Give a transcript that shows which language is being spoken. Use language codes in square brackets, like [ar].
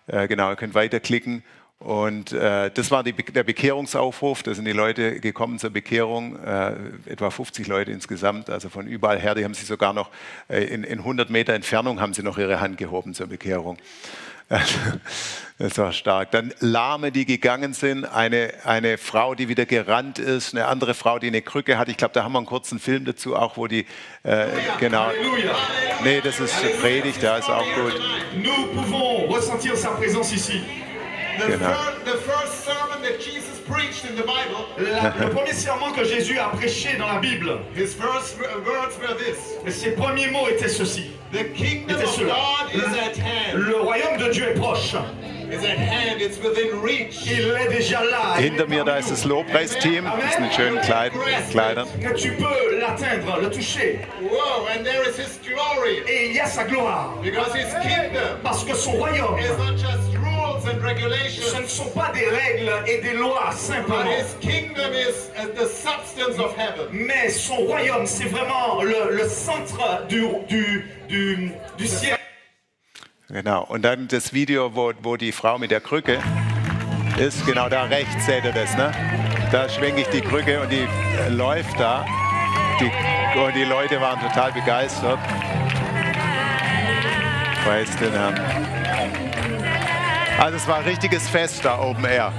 [de] Genau, ihr könnt weiterklicken. Und das war der Bekehrungsaufruf, da sind die Leute gekommen zur Bekehrung, etwa 50 Leute insgesamt, also von überall her, die haben sich sogar noch in 100 Meter Entfernung haben sie noch ihre Hand gehoben zur Bekehrung. Das war stark. Dann Lahme, die gegangen sind, eine Frau, die wieder gerannt ist, eine andere Frau, die eine Krücke hat. Ich glaube, da haben wir einen kurzen Film dazu auch, wo die, Halleluja, genau. Halleluja. Nee, das ist Halleluja. Predigt, da ist auch gut. [fr] Nous pouvons ressentir sa présence ici. [de] Genau. [en] The first sermon that Jesus preached in the Bible. [fr] Le premier sermon que Jésus a prêché dans la Bible. [en] His first words were this. [fr] Et ses premiers mots étaient ceci. [en] The kingdom of God is at hand. [fr] Le royaume de Dieu est proche. [en] Is at hand. It's within reach. [fr] Il est déjà là. [de] Hinter mir, da ist das Lobpreisteam. Das ist mit schönen Kleidern. [fr] Que tu peux l'atteindre, le toucher. [en] Wow, and there is his glory. [fr] Et il y a sa gloire. [en] Because his kingdom. [fr] Parce que son royaume. [en] Is not just rules and regulations. [fr] Ce ne sont pas des règles et des lois simplement. [en] But his kingdom is at the substance of heaven. [fr] Mais son royaume, c'est vraiment le centre du ciel. [de] Genau, und dann das Video, wo die Frau mit der Krücke ist, genau da rechts seht ihr das, ne? Da schwenke ich die Krücke und die läuft da. Und die Leute waren total begeistert. Praise den Herrn. Also es war ein richtiges Fest da Open Air.